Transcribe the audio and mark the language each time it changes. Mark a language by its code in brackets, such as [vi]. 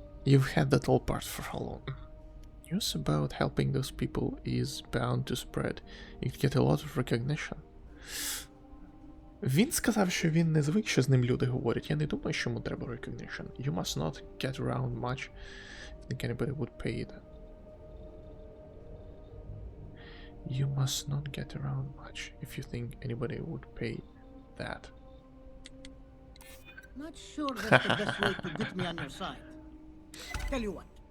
[en] You've had that all part for how long? News about helping those people is bound to spread. You'd get a lot of recognition. [uk] Він сказав, що він не звик, що з ним люди говорять. Я не думаю, що йому треба recognition. [en] You must not get around much. I think anybody would pay it. You must not get around much if you think anybody would pay that. Not sure that's the best way to get me on your side. Tell you what.